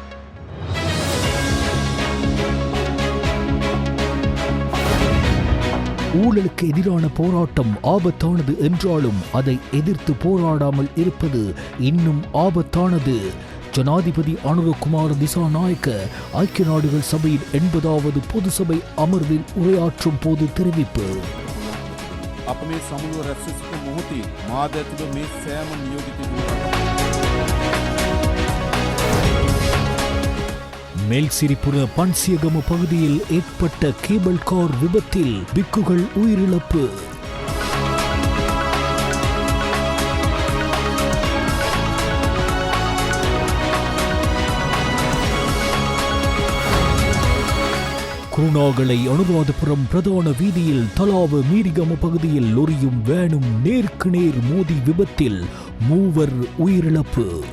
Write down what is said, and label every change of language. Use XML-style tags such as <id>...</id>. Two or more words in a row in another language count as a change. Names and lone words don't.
<ta>ஊழலுக்கு எதிரான போராட்டம் ஆபத்தானது என்றாலும் அதை எதிர்த்து போராடாமல் இருப்பது இன்னும் ஆபத்தானது. ஜனாதிபதி அனுரகுமார திசாநாயக்க ஐக்கிய நாடுகள் சபையின் 80வது பொது சபை அமர்வில் உரையாற்றும் போது தெரிவிப்பு.</ta> <si>අප මේ සමුළුව රැස් සිටින මොහොතේ මාද ඇතුළු මේ සෑම නියෝජිතයෙකුම</si> <ta>மேல்சிரிபுர பன்சியகம பகுதியில் ஏற்பட்ட</ta> <en>cable car</en> <ta>விபத்தில் பிக்குகள் உயிரிழப்பு. குருணாகலை அனுராதபுரம் பிரதான வீதியில் தலாவ மீரிகம பகுதியில் லொரியும் வேனும் நேருக்கு நேர் மோதி விபத்தில் 3 உயிரிழப்பு.</ta>